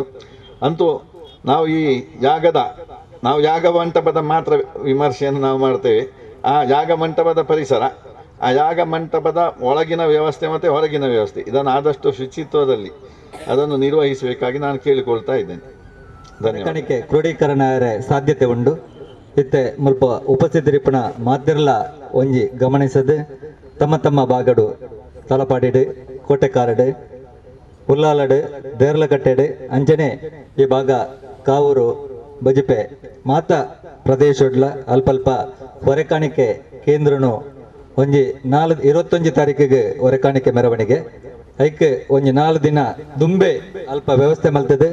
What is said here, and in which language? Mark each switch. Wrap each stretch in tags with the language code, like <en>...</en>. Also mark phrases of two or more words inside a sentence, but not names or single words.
<kn>ಅಂತೂ ನಾವು ಈ ಯಾಗ ಮಂಟಪದ ಮಾತ್ರ ವಿಮರ್ಶೆಯನ್ನು ನಾವು ಮಾಡ್ತೇವೆ. ಆ ಯಾಗ ಮಂಟಪದ ಪರಿಸರ, ಆ ಯಾಗ ಮಂಟಪದ ಒಳಗಿನ ವ್ಯವಸ್ಥೆ ಮತ್ತು ಹೊರಗಿನ ವ್ಯವಸ್ಥೆ, ಇದನ್ನು ಆದಷ್ಟು ಶುಚಿತ್ವದಲ್ಲಿ ಅದನ್ನು ನಿರ್ವಹಿಸಬೇಕಾಗಿ ನಾನು ಕೇಳಿಕೊಳ್ತಾ ಇದ್ದೇನೆ.</kn> <tcy>ಧನ್ಯವಾದ. ಕ್ರೋಢೀಕರಣ ಸಾಧ್ಯತೆ ಉಂಡು. ಇತ್ತೆ ಮುಲ್ಪ ಉಪಸ್ಥಿತರಿಪ್ಪಣ ಮಾತಿರ್ಲ ಒಂಜಿ ಗಮನಿಸದು ತಮ್ಮ ತಮ್ಮ ಬಾಗಡು ತಲಪಾಡಿಡು ಕೋಟೆಕಾರಡು ಉಲ್ಲಾಲಡು ದೇರ್ಲಕಟ್ಟೆಡು ಅಂಜನೆ ಈ ಭಾಗ ಕಾವೂರು ಬಜಿಪೆ ಮಾತ ಪ್ರದೇಶಡ್ಲ ಅಲ್ಪಲ್ಪ ಹೊರೆಕಾಣಿಕೆ ಕೇಂದ್ರನು ಒಂಜಿ 21 ತಾರೀಕಿಗೆ ಹೊರೆಕಾಣಿಕೆ ಮೆರವಣಿಗೆ ಐಕ್ ಒಂಜಿ 4 ದಿನ ದುಂಬೆ ಅಲ್ಪ ವ್ಯವಸ್ಥೆ ಮಲ್ತದೆ.</tcy>